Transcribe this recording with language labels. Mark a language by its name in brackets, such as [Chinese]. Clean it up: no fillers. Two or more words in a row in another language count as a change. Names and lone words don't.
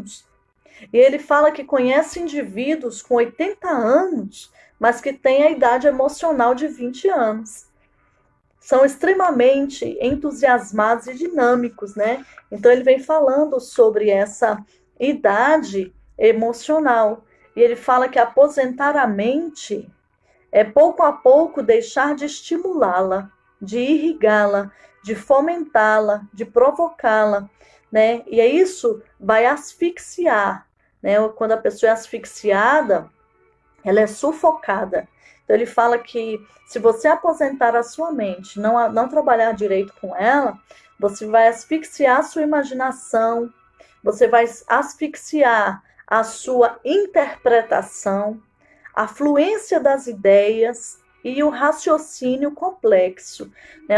[Portuguese] E ele fala que conhece indivíduos com 80 anos, mas que têm a idade emocional de 20 anos. São extremamente entusiasmados e dinâmicos, né? Então ele vem falando sobre essa idade emocional. E ele fala que aposentar a mente é pouco a pouco deixar de estimulá-la, de irrigá-la, de fomentá-la, de provocá-la, né? E isso vai asfixiar, né? Quando a pessoa é asfixiada, ela é sufocada. Então ele fala que se você aposentar a sua mente, não trabalhar direito com ela, você vai asfixiar a sua imaginação, você vai asfixiar a sua interpretação, a fluência das ideias e o raciocínio complexo, né?